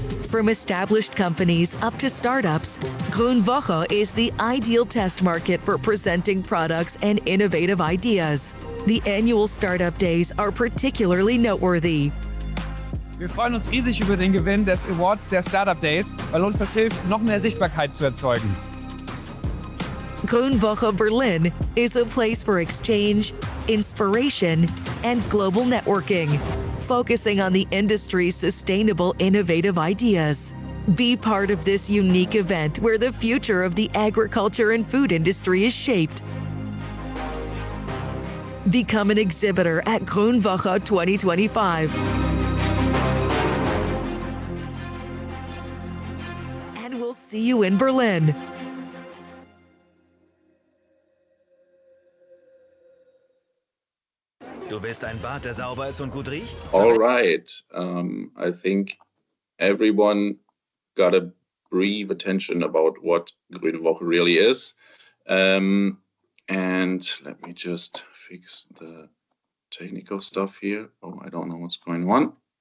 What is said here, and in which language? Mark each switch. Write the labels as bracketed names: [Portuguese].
[English] From established companies up to startups, Grüne Woche is the ideal test market for presenting products and innovative ideas. The annual startup days are particularly noteworthy. [German] Wir freuen uns riesig über den Gewinn des Awards der Startup Days, weil uns das hilft, noch mehr Sichtbarkeit zu erzeugen. [English] Grüne Woche Berlin is a place for exchange, inspiration, and global networking, focusing on the industry's sustainable, innovative ideas. Be part of this unique event where the future of the agriculture and food industry is shaped. Become an exhibitor at Grüne Woche 2025. And we'll see you in Berlin. [German] Du bist ein Bart, der sauber ist und gut riecht? [English] All right. I think everyone got a brief attention about what Grüne Woche really is. And let me just fix the technical stuff here. Oh, I don't know what's going on.